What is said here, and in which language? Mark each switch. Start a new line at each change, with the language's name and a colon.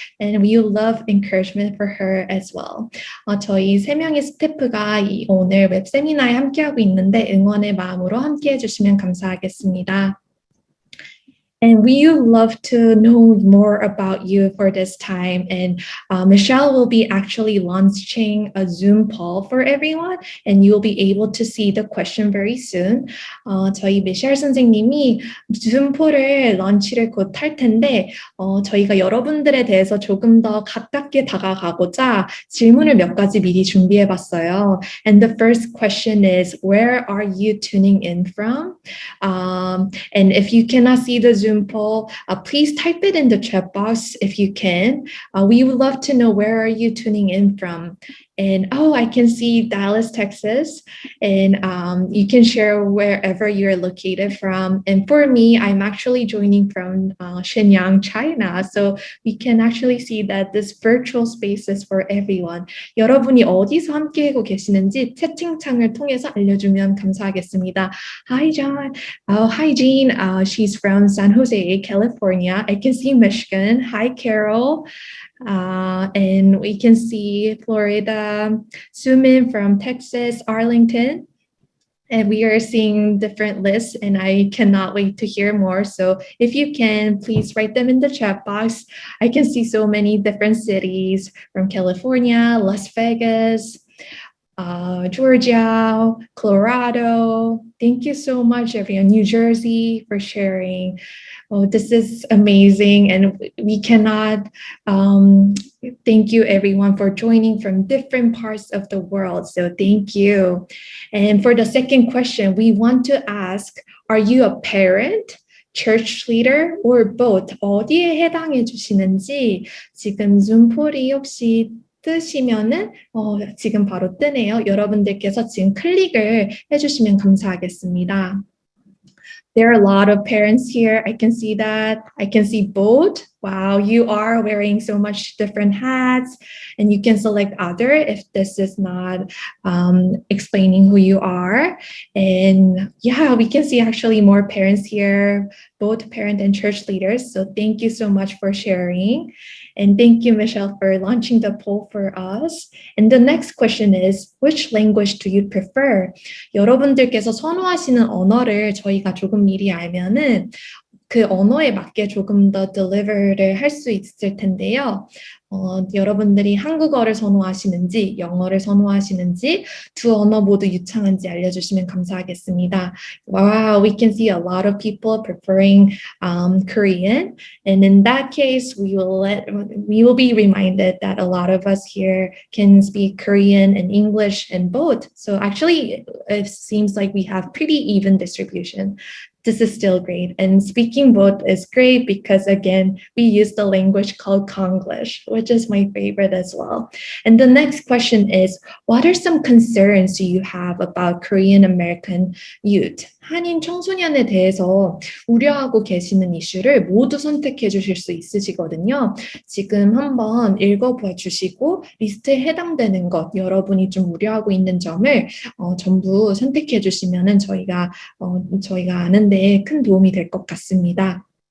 English: And we love encouragement for her as well.
Korean: 저희 세 명의 스태프가 오늘 웹세미나에 함께하고 있는데 응원의 마음으로 함께해 주시면 감사하겠습니다.
English: And we would love to know more about you for this time. And Michelle will be actually launching a Zoom poll for everyone. And you will be able to see the question very soon.
Korean: 저희 미셸 선생님이 Zoom 폴을 런치를 곧 할 텐데 저희가 여러분들에 대해서 조금 더 가깝게 다가가고자 질문을 몇 가지 미리 준비해봤어요.
English: And the first question is, where are you tuning in from? And if you cannot see the Zoom poll, please type it in the chat box if you can. We would love to know, where are you tuning in from? And I can see Dallas, Texas. And you can share wherever you're located from. And for me, I'm actually joining from Shenyang, China. So we can actually see that this virtual space is for everyone.
Korean: 여러분이 어디서 함께하고 계시는지 채팅창을 통해서 알려주면 감사하겠습니다.
English: Hi, John. Hi, Jean. She's from San Jose, California. I can see Michigan. Hi, Carol. And we can see Florida, Sumin from Texas, Arlington. And we are seeing different lists, and I cannot wait to hear more. So if you can, please write them in the chat box. I can see so many different cities from California, Las Vegas, Georgia, Colorado. Thank you so much, everyone. New Jersey for sharing. Oh, this is amazing, and we cannot thank you everyone for joining from different parts of the world. So thank you. And for the second question, we want to ask, are you a parent, church leader, or both?
Korean: 어디에 해당해 주시는지 지금 줌폴이 혹시 뜨시면은 지금 바로 뜨네요. 여러분들께서 지금 클릭을 해주시면 감사하겠습니다.
English: There are a lot of parents here. I can see that. I can see both. Wow, you are wearing so much different hats, and you can select other if this is not explaining who you are. And yeah, we can see actually more parents here, both parent and church leaders. So thank you so much for sharing. And thank you, Michelle, for launching the poll for us. And the next question is, which language do you prefer?
Korean: 여러분들께서 선호하시는 언어를 저희가 조금 미리 알면은 그 언어에 맞게 조금 더 deliver를 할 수 있을 텐데요. 여러분들이 한국어를 선호하시는지 영어를 선호하시는지 두 언어 모두 유창한지 알려주시면 감사하겠습니다.
English: Wow, we can see a lot of people preferring Korean, and in that case, we will be reminded that a lot of us here can speak Korean and English and both. So actually, it seems like we have pretty even distribution. This is still great. And speaking both is great because, again, we use the language called Konglish, which is my favorite as well. And the next question is, what are some concerns you have about Korean American youth?
Korean: 한인 청소년에 대해서 우려하고 계시는 이슈를 모두 선택해 주실 수 있으시거든요. 지금 한번 읽어봐 주시고 리스트에 해당되는 것, 여러분이 좀 우려하고 있는 점을 전부 선택해 주시면은 저희가 아는 데 큰 도움이 될 것 같습니다.